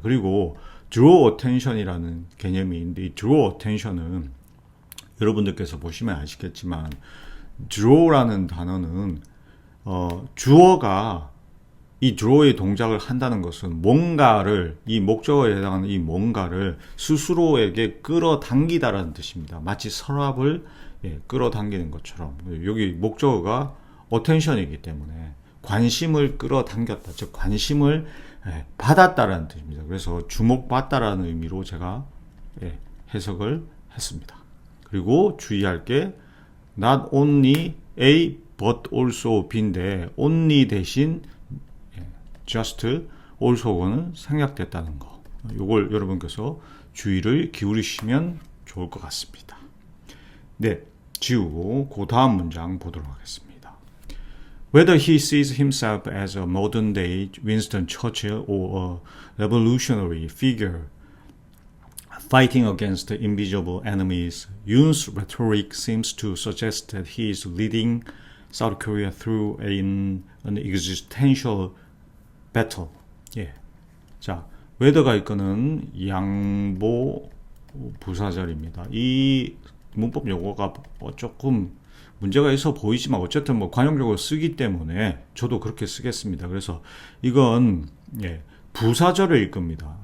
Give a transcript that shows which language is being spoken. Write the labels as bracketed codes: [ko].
[ko] 그리고 draw attention이라는 개념이 있는데 이 draw attention은 여러분들께서 보시면 아시겠지만 draw라는 단어는 주어가 이 draw의 동작을 한다는 것은 뭔가를 이 목적어에 해당하는 이 뭔가를 스스로에게 끌어당기다라는 뜻입니다. 마치 서랍을 끌어당기는 것처럼 여기 목적어가 attention이기 때문에 관심을 끌어당겼다, 즉 관심을 받았다라는 뜻입니다. 그래서 주목받다라는 의미로 제가 해석을 했습니다. 그리고 주의할 게 [en] not only A but also B [ko] 인데 only 대신 [en] just also [ko] 는 생략됐다는 거. 이걸 여러분께서 주의를 기울이시면 좋을 것 같습니다. 네, 지우고 그 다음 문장 보도록 하겠습니다. [en] Whether he sees himself as a modern day Winston Churchill or a revolutionary figure fighting against invisible enemies, Yoon's rhetoric seems to suggest that he is leading South Korea through an existential battle. [ko] 예. 자, whether가 이거는 양보 부사절입니다. 이 문법 용어가 조금 문제가 있어 보이지만 어쨌든 뭐 관용적으로 쓰기 때문에 저도 그렇게 쓰겠습니다. 그래서 이건 부사절일 겁니다.